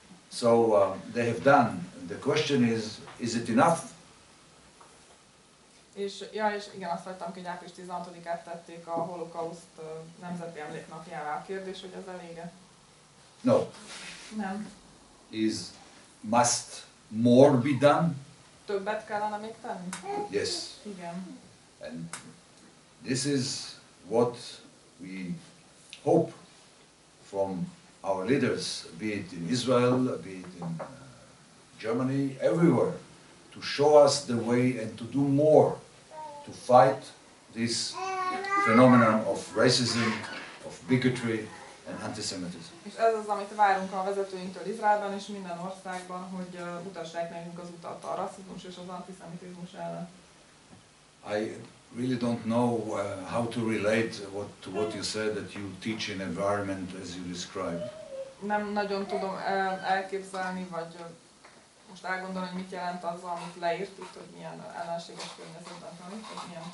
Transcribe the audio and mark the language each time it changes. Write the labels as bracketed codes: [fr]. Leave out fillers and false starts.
[en] So they have done. The question is it enough? [hu] És igen, azt láttam, hogy április 16-át tették a holokauszt nemzeti emléknapjává. A kérdés, hogy ez elége? [en] No. [hu] Nem. [en] Must more be done? [hu] Többet kellene még tenni? [en] Yes. [hu] Igen. [en] And this is what we hope from our leaders, be it in Israel, be it in Germany, everywhere, to show us the way and to do more to fight this phenomenon of racism, of bigotry and antisemitism. [hu] És ez az, amit várunk a vezetőinktől Izraelben és minden országban, hogy mutassák nekünk az utat a rasszizmus és az antiszemitizmus ellen. [en] I really don't know how to relate to what you said, that you teach an environment as you described. [hu] Nem nagyon tudom elképzelni, vagy most elgondolni, hogy mit jelent az, amit leírt itt, hogy milyen ellenséges környezetben tanít, vagy milyen.